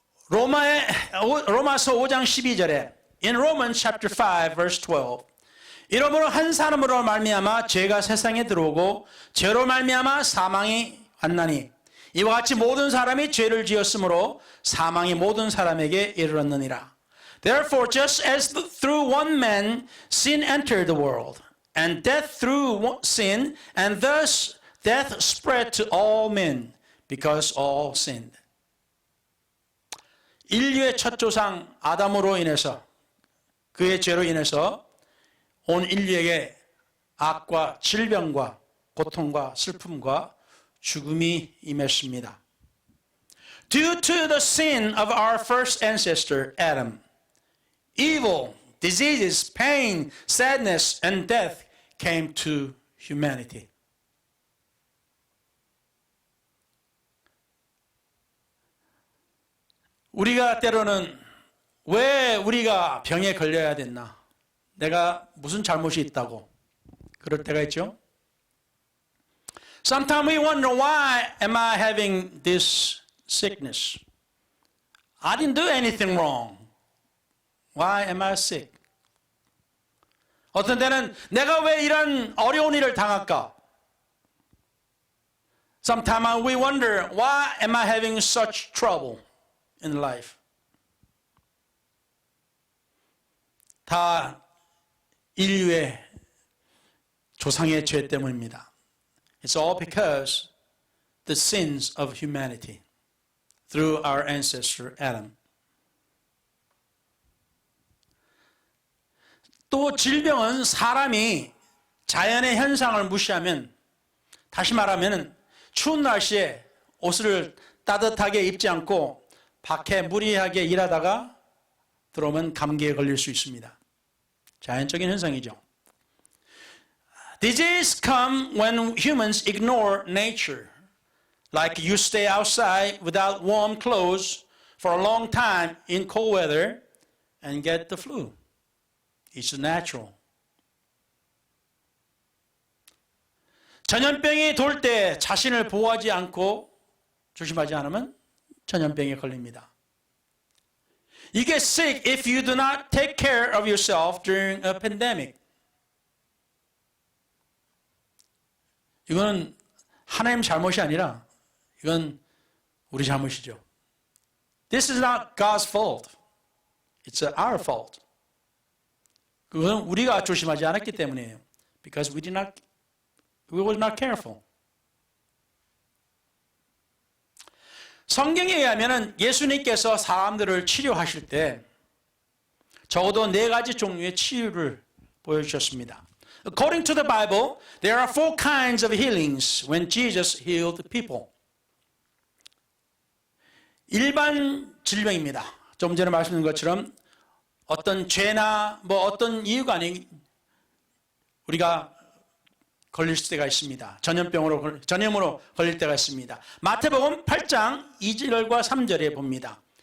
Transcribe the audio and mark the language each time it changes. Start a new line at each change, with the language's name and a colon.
Korean: 로마서 5장 12절에
English: In Romans chapter 5 verse 12
Korean: 이러므로 한 사람으로 말미암아 죄가 세상에 들어오고 죄로 말미암아 사망이 왔나니 이와 같이 모든 사람이 죄를 지었으므로 사망이 모든 사람에게 이르렀느니라.
English: Therefore just as through one man sin entered the world and death through sin and thus death spread to all men because all sinned.
Korean: 인류의 첫 조상 아담으로 인해서 그의 죄로 인해서 온 인류에게 악과 질병과 고통과 슬픔과 죽음이 임했습니다.
English: Due to the sin of our first ancestor Adam, evil, diseases, pain, sadness, and death came to humanity.
Korean: 우리가 때로는 왜 우리가 병에 걸려야 됐나? 내가 무슨 잘못이 있다고 그럴 때가 있죠.
English: Sometimes we wonder why am I having this sickness? I didn't do anything wrong. Why am I sick?
Korean: 어떤 때는 내가 왜 이런 어려운 일을 당할까?
English: Sometimes we wonder why am I having such trouble in life?
Korean: 다 인류의 조상의 죄 때문입니다.
English: It's all because the sins of humanity through our ancestor Adam.
Korean: 또 질병은 사람이 자연의 현상을 무시하면, 다시 말하면 추운 날씨에 옷을 따뜻하게 입지 않고 밖에 무리하게 일하다가 들어오면 감기에 걸릴 수 있습니다. 자연적인 현상이죠.
English: Disease come when humans ignore nature. Like you stay outside without warm clothes for a long time in cold weather and get the flu. It's natural.
Korean: 전염병이 돌 때 자신을 보호하지 않고 조심하지 않으면 전염병에 걸립니다.
English: You get sick if you do not take care of yourself during a pandemic.
Korean: 이거는 하나님 잘못이 아니라 이건 우리 잘못이죠.
English: This is not God's fault. It's our fault.
Korean: 그건 우리가 조심하지 않았기 때문이에요.
English: Because we were not careful.
Korean: 성경에 의하면 예수님께서 사람들을 치료하실 때 적어도 4가지 종류의 치유를 보여주셨습니다.
English: According to the Bible, there are 4 kinds of healings when Jesus healed people.
Korean: 일반 질병입니다. 좀 전에 말씀드린 것처럼 어떤 죄나 어떤 이유가 아닌 우리가 걸릴 때가 있습니다. 전염으로 걸릴 때가 있습니다. 마태복음 8장 2절과 3절에 봅니다.